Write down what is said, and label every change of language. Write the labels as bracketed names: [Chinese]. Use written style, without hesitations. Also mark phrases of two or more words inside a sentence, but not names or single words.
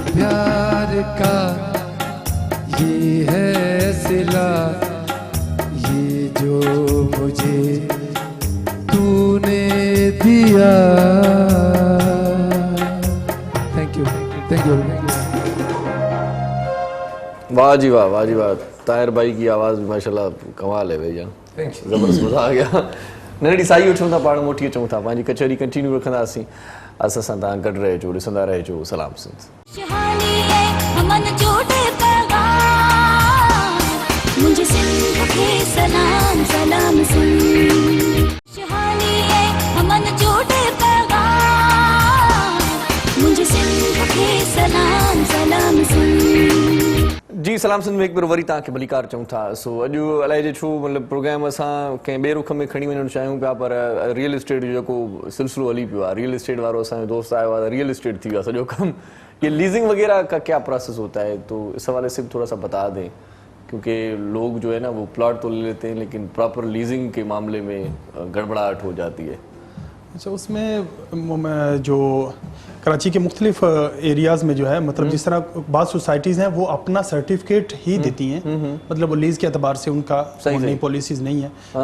[Urdu] پیار کا یہ ہے صلہ، یہ جو مجھے تو نے دیا. [English] Thank you, thank you. [Urdu] واہ جی واہ، واہ جی واہ. طاہر بھائی کی آواز بھی ماشاءاللہ کمال ہے بھیا، زبردست مزہ آ گیا. [Sindhi] नंढड़ी साई वठूं था, पाण मोटी अचूं था, पंहिंजी कचहरी कंटिन्यू रखंदासीं। असां सां तव्हां गॾु रहिजो, ॾिसंदा रहिजो सलाम सिंध। [Urdu] خوشحالی ہے امن جوڑے پیغام، مجھے سندھ کے سلام سلام سندھ. خوشحالی ہے امن جوڑے پیغام، مجھے سندھ کے سلام سلام سندھ. [Sindhi] जी सलाम सिंध में हिकु भेरो वरी तव्हांखे भलीकार चऊं था। सो अॼु अलाए जे छो मतिलबु प्रोग्राम असां कंहिं ॿिए रुख में खणी वञणु चाहियूं पिया, पर [English] real estate [Sindhi] जो जेको सिलसिलो हली पियो आहे, [English] real estate [Sindhi] वारो असांजो दोस्त आयो आहे, [English] real estate [Sindhi] थी वियो आहे सॼो कमु। [Urdu] یہ لیزنگ وغیرہ کا کیا پروسیس ہوتا ہے، تو اس حوالے سے بھی تھوڑا سا بتا دیں، کیونکہ لوگ جو ہے نا وہ پلاٹ تو لے لیتے ہیں لیکن [English] proper leasing [Urdu] کے معاملے میں گڑبڑاہٹ ہو جاتی ہے. اچھا، اس میں جو کراچی کے مختلف ایریاز میں جو ہے، مطلب جس طرح باد سوسائٹیز ہیں وہ اپنا سرٹیفکیٹ ہی دیتی ہیں، مطلب وہ لیز کے اعتبار سے ان کا نئی پالیسیز نہیں ہے.